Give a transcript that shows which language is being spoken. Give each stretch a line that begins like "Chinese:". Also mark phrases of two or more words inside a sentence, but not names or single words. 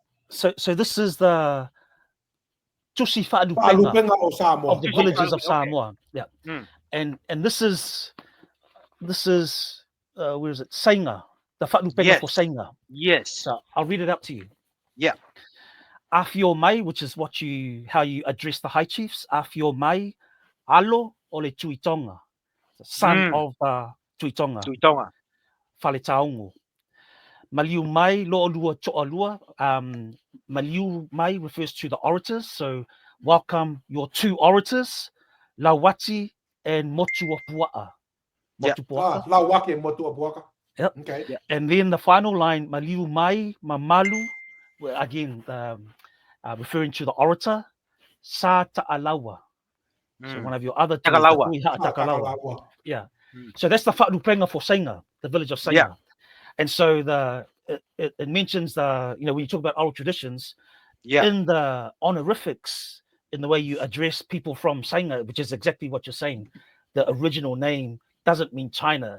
English: So this is the Tusi Fa'alupenga
Samoan: Fa'alupenga o Samoa.
English: of the villages of Okay. Samoa. Yeah. And this is where is it? Sainga, the Fa'alupenga for Sainga. Yes. So I'll read it out to you. Yeah.
Samoan: Afio mai,
English: which is how you address the high chiefs.
Samoan: Afio mai, alo ole Tuitonga,
English: the son of Tuitonga. Tuitonga. Faletaungu.
Samoan: Maliu mai lo'olua to'alua. Maliu mai
English: refers to the orators. So welcome your two orators, Lawati and Motuapua'a. Motupuaka. Lawaki and Motuapuaka. Yep. Okay. Yeah. And then the final line,
Samoan: Maliu mai mamalu,
English: again referring to the orator, Sa ta'alawa. So one of your other two Takalawa. is the Takalawa. Yeah. So that's the Fa'alupenga for Sainga, the village of Sainga. Yeah. And so it mentions when you talk about oral traditions, in the honorifics, in the way you address people from Sainga, which is exactly what you're saying, the original name doesn't mean China.